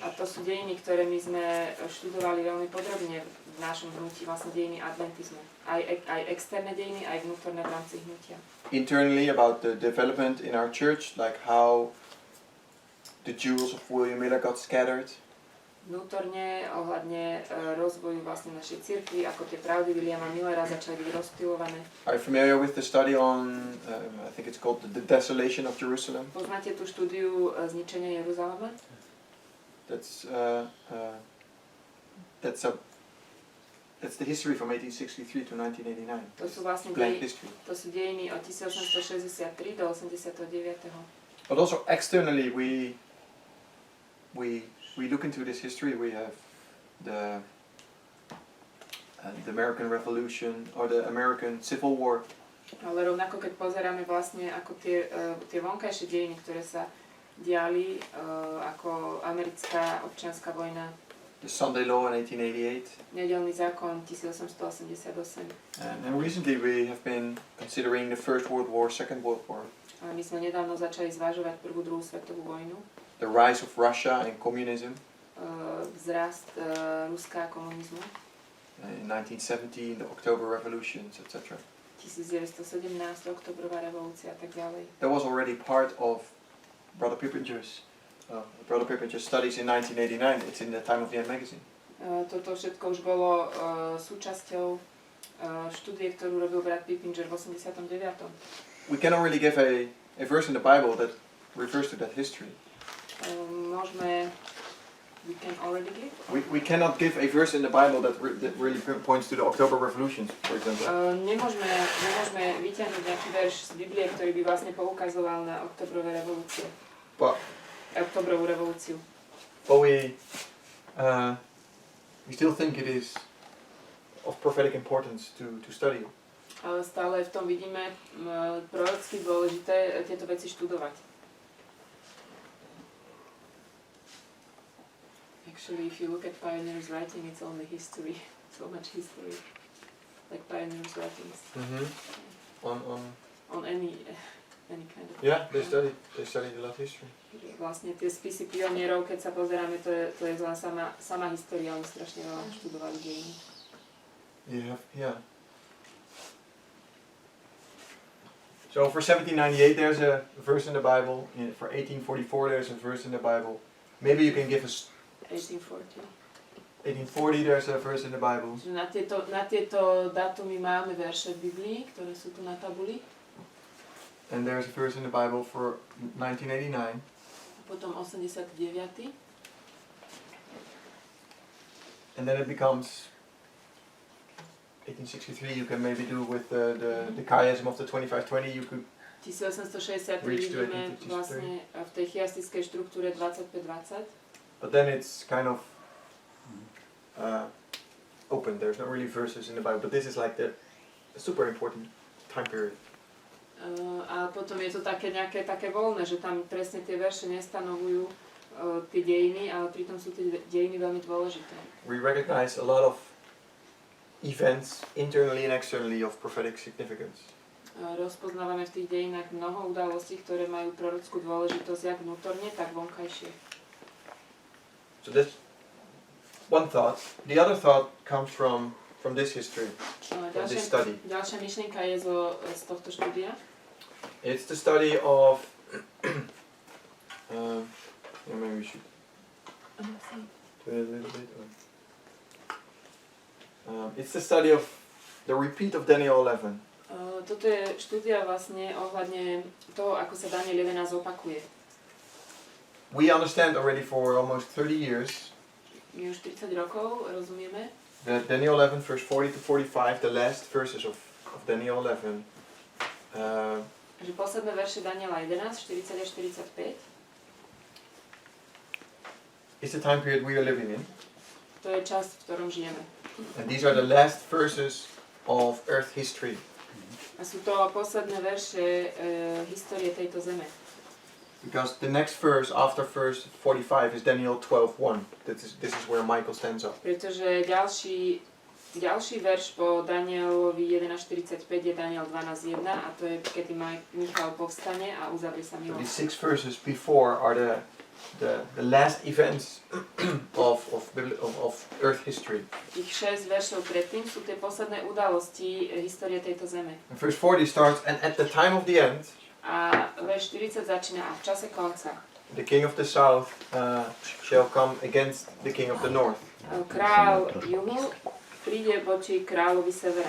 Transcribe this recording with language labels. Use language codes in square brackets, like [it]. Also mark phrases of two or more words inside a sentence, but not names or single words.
[sk] A to sú dejiny, ktoré my sme študovali veľmi podrobne v našom hnutí, vlastne dejiny adventizmu. Aj externé dejiny, aj vnútorné v rámci hnutia. [en] Internally about the development in our church, like how the jewels of William Miller got scattered. [sk] Vnútorne ohľadne rozvoju vlastne našej cirkvi, ako tie pravdy Williama Millera začali byť rozptýlované. [en] Are you familiar with the study on, I think it's called the Desolation of Jerusalem? [sk] Poznáte tú štúdiu zničenia Jeruzalema? [en] That's the history from 1863 to 1989. [sk] To sú vlastne [en] Blank history. [sk] to sú dejiny od 1863 do 89. [en] But also externally we look into this history. We have the American Revolution or the American Civil War. [sk] Ale rovnako keď pozeráme vlastne ako tie vonkajšie dejiny, ktoré sa diali, ako americká občianska vojna, [en] The Sunday Law in 1888. [sk] nedeľný zákon 1888. [en] And recently we have been considering the First World War, Second World War. [sk] A my sme nedávno začali zvažovať prvú, druhú svetovú vojnu. [en] The rise of Russia and communism [sk] Vzrast Ruska a komunizmu. [en] in 1917, the October Revolutions, etc. [sk] 1917, oktobrová revolúcia a tak ďalej. [en] That was already part of Brother Pippinger's studies in 1989. It's in the Time of the End magazine. [sk] Toto všetko už bolo súčasťou štúdie, ktorú robil brat Pippinger v 89. [en] We cannot really give a verse in the Bible that refers to that history. We can already give? We cannot give a verse in the Bible that really points to the October Revolutions, for example. [sk] Nemôžeme vyťahnuť nejaký verš z Biblie, ktorý by vlastne poukazoval na oktobrové revolúcie. Oktobrovú revolúciu. [en] But we still think it is of prophetic importance to study. [sk] Ale stále v tom vidíme prorocky dôležité tieto veci študovať. [en] Actually, if you look at pioneers' writing, it's only history. So much history. Like pioneers' writings. Mm-hmm. On any kind of... Yeah, they studied a lot history. [sk] Vlastne tie spisy pionierov, keď sa pozeráme, to je len sama história, oni strašne veľa študovali dejiny. Yeah. [en] So for 1798 there's a verse in the Bible. For 1844 there's a verse in the Bible. Maybe you can give us 1840 there's a verse in the Bible. [sk] Na tieto dátumy máme verše v Biblii, ktoré sú tu na tabuli. [en] And there's a verse in the Bible for 1989. [sk] Potom 89. [en] And then it becomes 1863. You can maybe do with the chiasm of the 2520. You could [sk] 1863 vidíme vlastne v tej chiastickej štruktúre 25-20. [en] But then it's kind of open. There's not really verses in the Bible, but this is like a super important time period. [sk] A potom je to také nejaké také voľné, že tam presne tie verše nestanovujú tie dejiny, ale pritom sú tie dejiny veľmi dôležité. [en] We recognize a lot of events internally and externally of prophetic significance. [sk] Rozpoznávame v tých dejinách mnoho udalostí, ktoré majú prorockú dôležitosť jak vnútorne, tak vonkajšie. [en] So that's one thought. The other thought comes from this history, from this study. [sk] Ďalšia myšlienka je z tohto štúdia. [en] It's the study of maybe we should do it a little bit. It's the study of the repeat of Daniel 11. [sk] Toto je štúdia vlastne ohľadne toho, ako sa Daniel 11 opakuje. [en] We understand already for almost 30 years [sk] My už 30 rokov rozumieme, [en] that Daniel 11 verse 40 to 45, the last verses of Daniel 11, [sk] že posledné verše Daniela 11, 40 až 45, [en] is the time period we are living in. [sk] to je čas, v ktorom žijeme. [en] And these are the last verses of earth history. [sk] A sú to posledné verše histórie tejto zeme. [en] Because the next verse after verse 45 is Daniel 12:1. This is where Michael stands up. [sk] Pretože ďalší Ďalší verš po Danielovi 11.45 je Daniel 12.1 a to je, kedy Michal povstane a uzavrie sa [en] So these [sk] milosť. [en] 6 verses before are the last events of Earth history. [sk] Tých 6 veršov predtým sú tie posledné udalosti histórie tejto zeme. [en] And verse 40 starts, and at the time of the end, [sk] A verš 40 začína a v čase konca. [en] the king of the south shall come against the king of the north. [sk] Král juhu príde voči kráľovi severa.